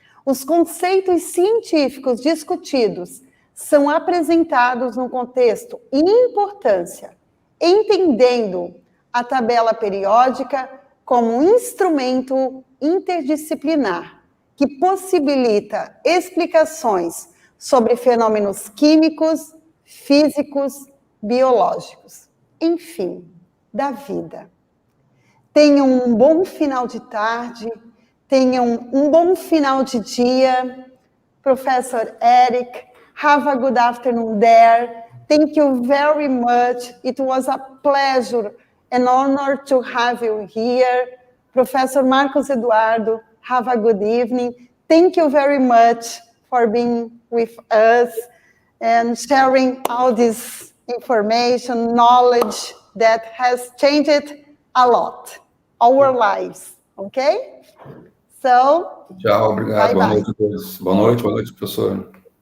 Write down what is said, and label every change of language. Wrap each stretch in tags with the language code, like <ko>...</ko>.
<pt>Os conceitos científicos discutidos são apresentados no contexto e importância, entendendo a tabela periódica como um instrumento interdisciplinar que possibilita explicações sobre fenômenos químicos, físicos, biológicos, enfim, da vida. Tenham um bom final de tarde, tenham um bom final de dia.</pt> <en>Professor Eric, have a good afternoon there. Thank you very much. It was a pleasure, an honor to have you here. Professor Marcos Eduardo, have a good evening. Thank you very much for being with us and sharing all this information, knowledge that has changed a lot our lives, okay? So,</en> <pt>tchau, obrigado.</pt> <en>Bye,</en> <pt>Boa</pt> <en>bye.</en> <pt>noite a todos. Boa noite, professor.</pt>